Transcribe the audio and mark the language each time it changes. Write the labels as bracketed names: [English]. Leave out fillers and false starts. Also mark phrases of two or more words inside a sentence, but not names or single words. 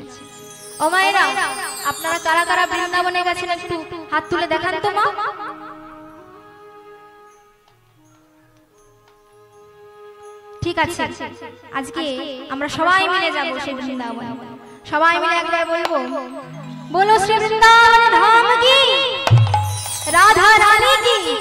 [Bangla] ও মায়েরা আপনারা কারা কারা বৃন্দাবনে গেছেন একটু হাত তুলে দেখান তো মা। ঠিক আছে আজকে আমরা সবাই মিলে যাব সেই বৃন্দাবনে, সবাই মিলে একবার বলবো [Hindi] बोलो श्री वृंदावन धाम की, राधा रानी की।